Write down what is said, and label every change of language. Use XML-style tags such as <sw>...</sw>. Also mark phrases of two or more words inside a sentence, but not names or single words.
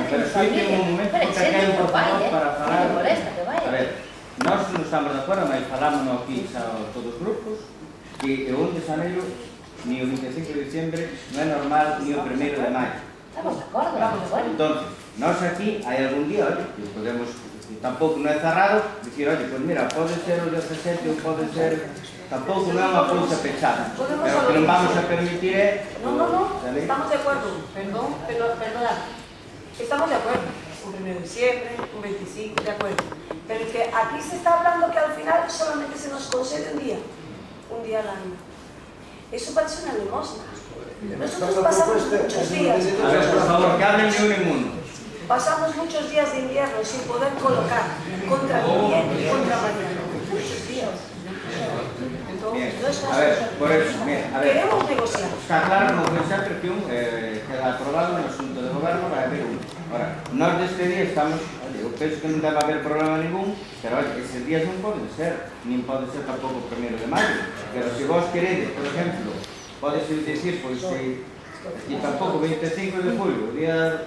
<gl>Pero explique un momento, porque aquí hai un portavoz para falar. A ver, nós non estamos de acordo, mas falámonos aquí a todos os grupos, que o 1 de xaneiro ni o 25 de diciembre non é normal ni o 1 de maio. Estamos de acordo, vamos de acordo. Entonces, nós aquí hai algún día, oye, que podemos, tampouco non é cerrado, dicir, oye, pues mira, pode ser o 17 ou pode ser, tampouco non é unha cousa pechada, pero que non vamos a permitir é...</gl> <es>No, estamos de acuerdo, perdona, estamos de acuerdo, un 1 de diciembre, un 25, de acuerdo, pero que aquí se está hablando que al final solamente se nos concede un día al año. Eso parece una limosna. Nosotros pasamos muchos días. A ver, por favor, que hablen de uno en uno. Pasamos muchos días de invierno sin poder colocar contra vivienda y contra mañana. Muchos días. Entonces, no es a ver, por eso, mira, a ver. Queremos negociar.</es> <gl>Está claro, como que sempre que queda aprobado no asunto de goberno vai haber un. Ahora, nós deste día estamos, oye, eu penso que non debe haber problema ningún, pero oye, eses días non poden ser, nin pode ser tampouco o 1 de maio, pero se vos queredes, por exemplo, podes decir, pois, e tampouco 25 de julio, o día...</gl>